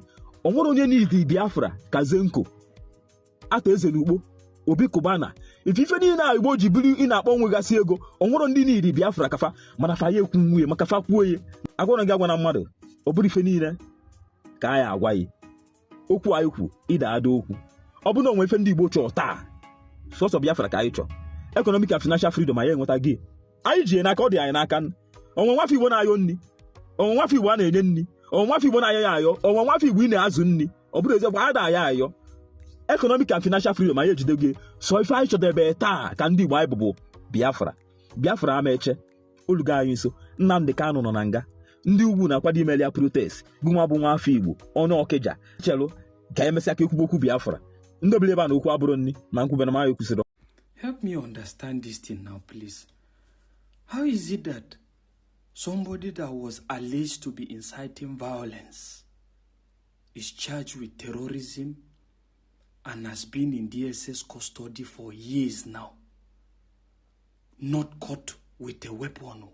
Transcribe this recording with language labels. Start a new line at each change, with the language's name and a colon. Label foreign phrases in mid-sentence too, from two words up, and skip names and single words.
Igbo: Onwere onye n'idi Biafra ka Zenko, Ata Ezenugbo, Obi Kubana, ife niile a Igbo ji biri ị na-akpọ nwegasị ego. Onwere ndị n'idi Biafra kafa mana fa ya ekwu nwunye maka fa kwuo ye. Agwara gị agwa na mmadụ ọ bụrụ ife niile ka anyị agwa yi okwu anyị kwu ịda ada okwu. Ọ bụ na onwe ife ndị Igbo chọọ taa sọsọ Biafra ka anyị chọọ.
English: Economic and financial freedom
Igbo: anyị enweta gị anyị ji n'aka, ọ dị anyị n'aka. Onwe nwafọ Igbo na-ayọ nri, onwe nwafọ Igbo a na-enye nri, onwe nwafọ Igbo na-ayọ ya ayọ, onwe nwafọ Igbo ị na-azụ nri. Ọ bụrụ eziokwu a da ya ayọ.
English: Economic and financial freedom
Igbo: anyị ejide gị so ife anyị chọdebe taa ka ndị Igbo anyị bụbụ Biafra ama eche olugo anyị nso. Nnamdi Kanu nọ na nga, ndị ugwu na-akwado imeli ya protest. Gụnwa bụ nwa afọ Igbo ọnụ Ọkịja chelu ka emesịa ka ekwubo okwu Biafra. Ndị obele ebe a na okwu abụrụ nni ma nkwube na maya ekwusịrị.
English: Help me understand this thing now, please. How is it that somebody that was alleged to be inciting violence is charged with terrorism and has been in DSS custody for years now, not caught with a weapon?